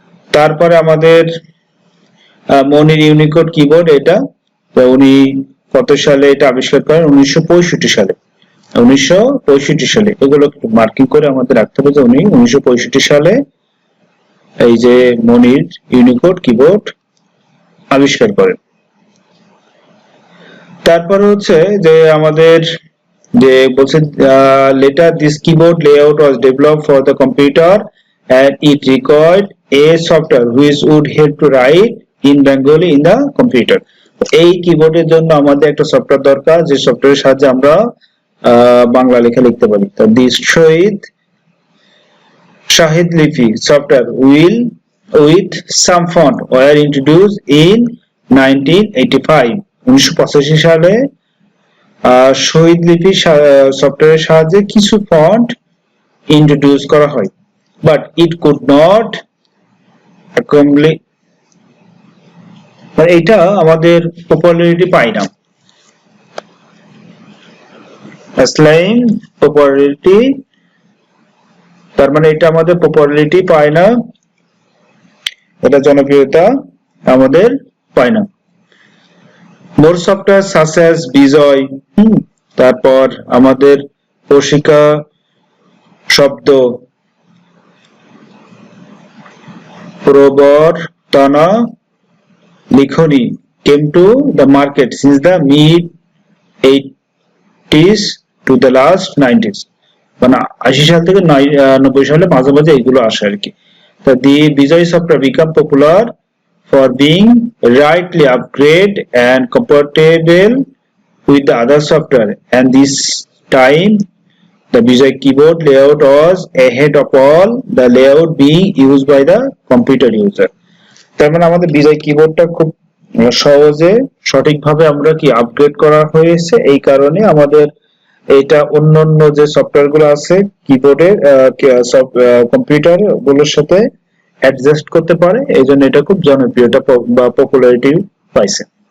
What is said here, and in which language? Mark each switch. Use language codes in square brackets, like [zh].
[bn] তারপরে আমাদের মনির Unicode keyboard, এটা উনি কত সালে এটা আবিষ্কার করেন, 1965 সালে। 1965 সালে, এগুলো মার্কিং করে আমাদের রাখতে হবে যে উনি 1965 সালে এই যে মনির ইউনিকোড কিবোর্ড আবিষ্কার করেন। তারপর হচ্ছে যে আমাদের যে বলছে [en] later this keyboard layout was developed for the computer and it required a software which would help to write in Bengali in the computer। [bn] এই কিবোর্ডের জন্য আমাদের একটা সফটওয়্যার দরকার যে সফটওয়্যারের সাহায্যে আমরা বাংলা লেখা লিখতে পারি। [en] তো this Shahid Lipi software will with some font were introduced in 1985। [bn] 1985 সালে শহীদ লিপি সফটওয়্যারের সাহায্যে কিছু ফন্ট ইন্ট্রোডিউস করা হয়, [en] but it could not accomplish, [bn] এটা আমাদের পপুলারিটি পায় না, [en] স্লাইম পপুলারিটি [bn] তার মানে এটা আমাদের পপুলারিটি পায় না, এটা জনপ্রিয়তা আমাদের পায় না। [en] more software such as Bijoy, [bn] তারপর আমাদের [en] Proshika Shabdo, Probortona Likhoni came to the market since the mid 80s to the last 90s, [bn] মানে 80 সাল থেকে 90 সালে মাঝামাঝি এগুলো আসে আর কি। [en] The Vijay software become popular for being rightly upgrade and compatible with the other software, and this time the Vijay keyboard layout was ahead of all the layout being used by the computer user. [bn] তার মানে আমাদের বিজয় কিবোর্ডটা খুব সহজে সঠিকভাবে আমরা কি upgrade করা হয়েছে, এই কারণে আমাদের এটা অন্যান্য যে সফটওয়্যার গুলো আছে কিবোর্ডের কম্পিউটার গুলোর সাথে অ্যাডজাস্ট করতে পারে, এই জন্য এটা খুব জনপ্রিয়তা বা পপুলারিটি পাইছে।